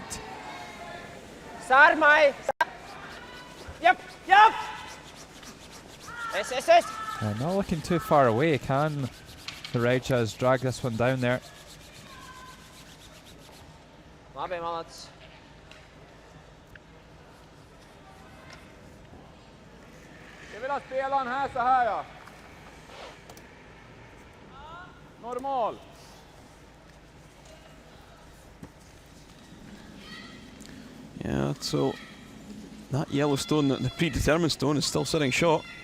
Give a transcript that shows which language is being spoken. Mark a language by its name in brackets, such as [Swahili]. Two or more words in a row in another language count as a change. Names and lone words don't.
[English] Sarmai! Yep! Yes. Not looking too far away. Can the Regjas drag this one down there? [Latvian] Labi, malacis. [Swedish] Jag vill ha spelaren här så här, ja. Normal. [English] Yeah, so that yellow stone, the predetermined stone, is still sitting short.